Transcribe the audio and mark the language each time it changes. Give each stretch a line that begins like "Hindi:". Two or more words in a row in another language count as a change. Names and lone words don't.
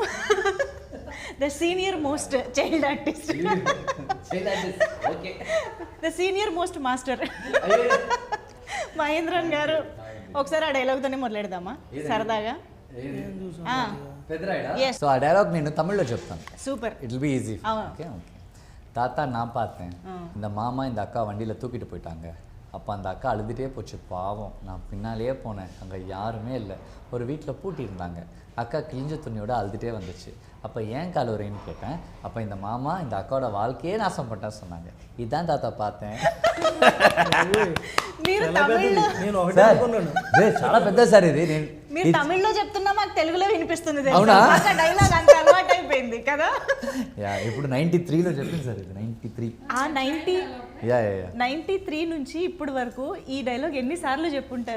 English: the senior most child artist, the senior most master Mahendran garu.
Telugu: ఒకసారి ఆ డైలాగ్తోనే మొదలెడదామా సరదాగా? సో ఆ డైలాగ్ నేను తమిళ్లో చెప్తాను. సూపర్,
English: it will be easy.
Tamil: ஓகே தாத்தா நான் பார்த்தேன், இந்த மாமா இந்த அக்கா வண்டியில் தூக்கிட்டு போயிட்டாங்க. அப்போ அந்த அக்கா அழுதுகிட்டே போச்சு, பாவம். நான் பின்னாலேயே போனேன், அங்கே யாருமே இல்லை, ஒரு வீட்டில் பூட்டியிருந்தாங்க. அக்கா கிழிஞ்ச துணியோட அழுதுகிட்டே வந்துச்சு. அப்போ ஏன் கலவரைன்னு கேட்டேன். அப்போ இந்த மாமா இந்த அக்காவோட வாழ்க்கையே நாசம் பண்ணிட்டா சொன்னாங்க. இதுதான் தாத்தா பார்த்தேன்.
Telugu: చాలా పెద్ద సార్ ఇది. మీరు తమిళ్లో చెప్తున్నా మాకు తెలుగులో వినిపిస్తుంది. అవునా? డైలాగ్ అంత అలవాటు అయిపోయింది కదా. ఇప్పుడు 93లో చెప్పింది సార్ ఇది. 93 ఆ 93 నుంచి ఇప్పుడు వరకు ఈ డైలాగ్ ఎన్నిసార్లు చెప్పుంటారు?